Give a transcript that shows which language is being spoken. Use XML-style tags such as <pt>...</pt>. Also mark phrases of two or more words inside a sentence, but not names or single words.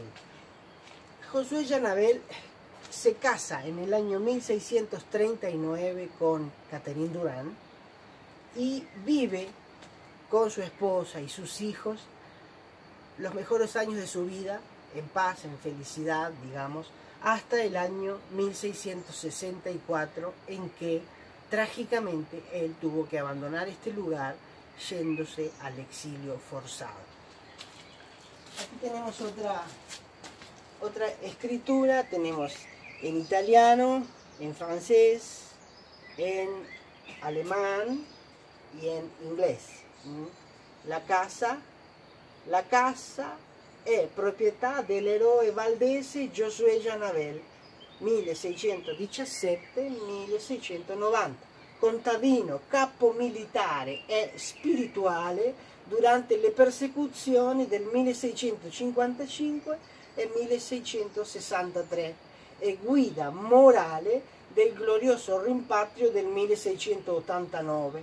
<es>Josué Janabel se casa en el año 1639 con Catherine Durand y vive con su esposa y sus hijos los mejores años de su vida, en paz, en felicidad, digamos, hasta el año 1664, en que trágicamente él tuvo que abandonar este lugar yéndose al exilio forzado. Aquí tenemos otra escritura, tenemos en italiano, en francés, en alemán y en inglés.</es> <it>La casa è proprietà dell'eroe valdese Josué Janabel, 1617-1690, contadino, capo militare e spirituale durante le persecuzioni del 1655 e 1663 e guida morale del glorioso rimpatrio del 1689.</it>